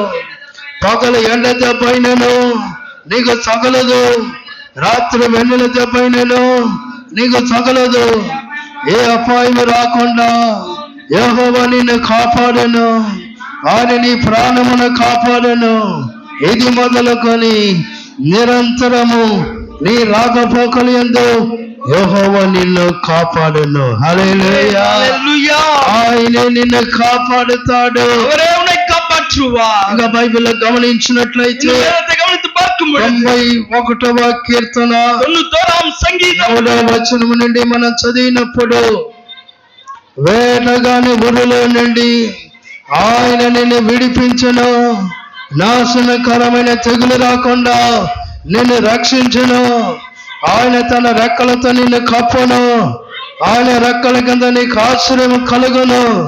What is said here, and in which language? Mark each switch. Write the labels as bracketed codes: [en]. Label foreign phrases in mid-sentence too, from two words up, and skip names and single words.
[te] పగలు ఎండ దెబ్బైనను నీకు తగలదు, రాత్రి వెన్నెల దెబ్బైనను నీకు తగలదు, ఏ అపాయం రాకుండా యెహోవా నిన్ను కాపాడను, ఆయన నీ ప్రాణమును కాపాడను, ఇది మొదలుకొని నిరంతరము నీ రాకపోకలు యందు యెహోవా నిన్ను కాపాడను. హల్లెలూయా. హల్లెలూయా. ఆయనే నిన్ను కాపాడుతాడు. [ta] அவரே உன்னை காப்பாற்றுவார். [te] ఇంకా బైబిల్లో గమనించినట్లయితే [ta] இந்த வேதத்தை கவனித்து பார்க்கும் பார்க்கும் பொழுது [te] 91వ కీర్తన [ta] 91ஆம் சங்கீதம் [te] 3వ వచనం నుండి మనం చదివినప్పుడు వేటగాని ఊరిలో నుండి ఆయన నిన్ను విడిపించును, నాశనకరమైన తెగులు రాకుండా నిన్ను రక్షించును, ఆయన తన రెక్కలతో నిన్ను కప్పును, ఆయన రెక్కల కింద నీకు ఆశ్రయం కలుగును,